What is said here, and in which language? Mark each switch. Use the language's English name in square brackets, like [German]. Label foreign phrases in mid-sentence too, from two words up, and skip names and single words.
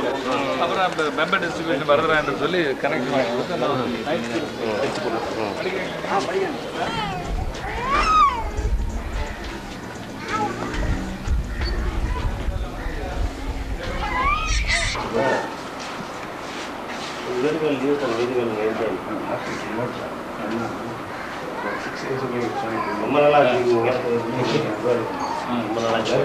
[Tamil] அப்புறம் அந்த [English] member distribution [Tamil] வரதுறான்னு சொல்லி கனெக்ட் பண்ணி கொடுத்து நான் [English] night school [Tamil] வச்சு போடுறேன். [English] Very well used and very well maintained. [Tamil] ரொம்ப நல்லா இருக்கீங்க. ரொம்ப நல்லா இருக்கு.